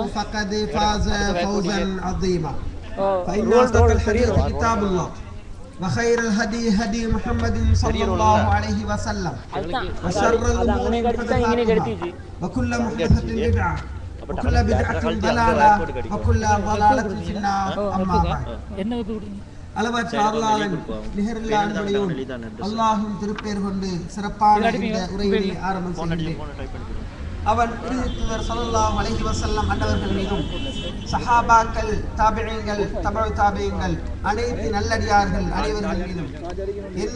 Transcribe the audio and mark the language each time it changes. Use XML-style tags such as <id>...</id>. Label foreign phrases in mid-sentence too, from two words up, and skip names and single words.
<ar>فقد فاز فوزا عظيما فإن أصدق الحديث كتاب الله وخير الهدي هدي محمد صلى الله عليه وسلم وشر الأمور محدثاتها وكل محدثة بدعة وكل بدعة ضلالة وكل ضلالة في النار أما بعد</ar> <ta>அளவற்ற அருளாளன் நிகரில்லா அன்புடையோன் அல்லாஹ்வின் திருப்பெயர் கொண்டு சிறப்பான இந்த உரையை ஆரம்பம் செய்கின்றேன். அவன் தூதர்</ta> <ar>صلى الله عليه وسلم</ar> <ta>அன்னவர்கள் மீதும் சஹாபாக்கள் தாபிஈன்கள் தபஉ தாபிஈன்கள் அனைத்து நல்லடியார்கள் அனைவர்கள் மீதும் என்</ta>